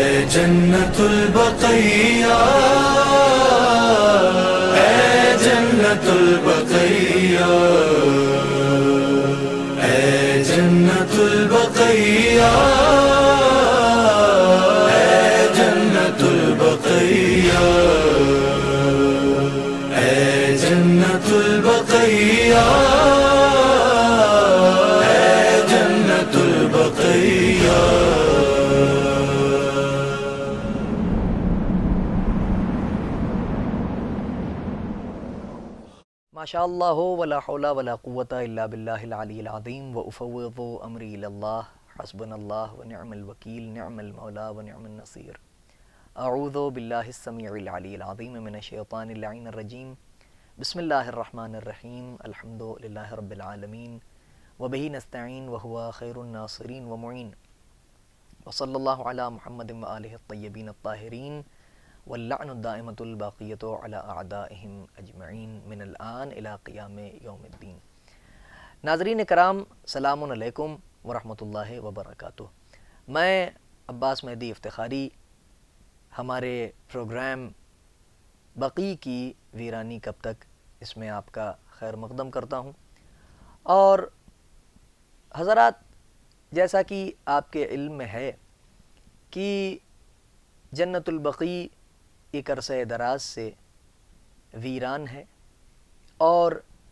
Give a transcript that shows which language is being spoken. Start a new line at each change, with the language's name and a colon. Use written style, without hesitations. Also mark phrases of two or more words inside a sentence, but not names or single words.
Urdu: جنت البقیع، اے جنت البقیع، اے جنت البقیع، اے جنت البقیع، اے جنت البقیع، اے جنت البقیع.
Arabic: ما شاء الله ولا حول ولا قوة إلا بالله العلي العظيم وأفوض أمري إلى الله حسبنا الله ونعم الوكيل نعم المولى ونعم النصير. أعوذ بالله السميع العليم العظيم من الشيطان اللعين الرجيم. بسم الله الرحمن الرحيم۔ الحمد لله رب العالمين وبه نستعين وهو خير الناصرين والمعين وصلى الله على محمد وآله الطيبين الطاهرين واللعن الدائمة الباقية على أعدائهم أجمعين من الآن إلى قيام يوم الدين.
Urdu: ناظرین کرام,
Arabic: سلام عليكم ورحمة الله وبركاته.
Urdu: میں عباس مہدی افتخاری ہمارے پروگرام بقیع کی ویرانی کب تک، اس میں آپ کا خیر مقدم کرتا ہوں. اور حضرات، جیسا کہ آپ کے علم میں ہے کہ جنت البقیع ایک عرصۂ دراز سے ویران ہے اور